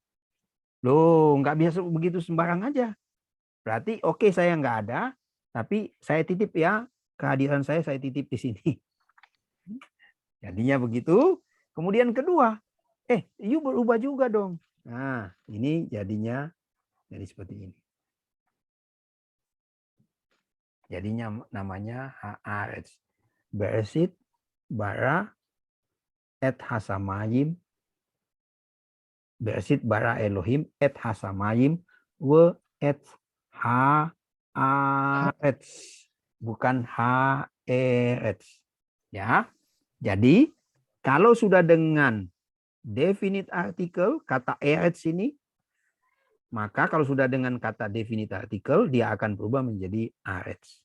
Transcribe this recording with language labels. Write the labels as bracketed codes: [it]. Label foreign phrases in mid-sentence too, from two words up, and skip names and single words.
[id] Loh, nggak biasa begitu sembarang aja. Berarti oke saya nggak ada, tapi saya titip ya, kehadiran saya titip di sini. Jadinya begitu. Kemudian kedua, you berubah juga dong. Nah, ini jadinya jadi seperti ini. Jadinya namanya ha'aretz. [he] בראשית ברא את השמים. בראשית ברא אלהים את השמים ואת הארץ. [id] Bukan ha'eretz. Ya. Jadi kalau sudah dengan [en] definite article, [id] kata eretz ini, maka kalau sudah dengan kata [en] definite article, [id] dia akan berubah menjadi aretz.